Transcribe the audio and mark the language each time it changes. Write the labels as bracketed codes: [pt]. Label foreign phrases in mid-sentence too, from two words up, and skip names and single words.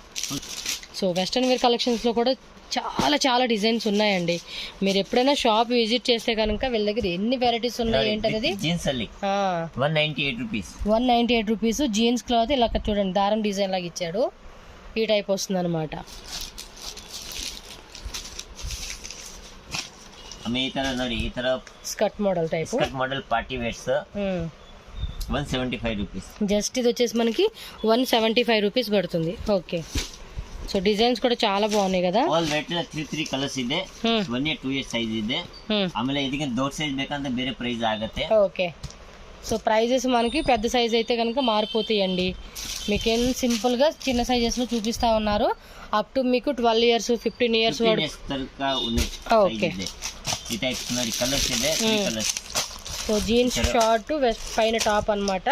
[te] సో [en] western wear collections [te] లో కూడా చాలా డిజైన్స్ ఉన్నాయండి. మీరు ఎప్పుడైనా [en] shop visit [te] చేస్తే కనుక వీళ్ళ దగ్గర ఎన్ని వెరైటీస్ ఉన్నాయి ఏంటనేది. [en] 198 rupees jeans cloth. [te] ఇలా చూడండి దారం డిజైన్ లాగా ఇచ్చాడు. ఈ టైప్ వస్తుంది అనమాట. [kn] ಈ ತರ ನೋಡಿ, ಈ ತರ [en] skirt model type. skirt model party wears 175 rupees. [te] జస్ట్ ఇది వచ్చేసి మనకి 175 రూపీస్ పడుతుంది. ఓకే, సో డిజైన్స్ కూడా చాలా బాగున్నాయి కదా. [en] all wet 3 colours [kn] ಇದೆ. [en] 1 year 2 year [kn] ಸೈಜ್ ಇದೆ. ಆಮೇಲೆ ಇದಕ್ಕೆ ದೊಡ್ಡ ಸೈಜ್ ಬೇಕಂದ್ರೆ ಬೇರೆ ಪ್ರೈಸ್ ಆಗುತ್ತೆ. [te] ఓకే, సో ప్రైజెస్ మనకి పెద్ద సైజ్ అయితే కనుక మారిపోతాయండి. మీకేం సింపుల్గా చిన్న సైజెస్లో చూపిస్తూ ఉన్నారు. [en] up to [te] మీకు [en] 12 years 15 years [te] వరకు. ఓకే, ఈ టైప్ మరి కలర్స్ ಇದೆ. 3 కలర్స్. సో [en] jeans short vest [te] పైన టాప్ అనమాట.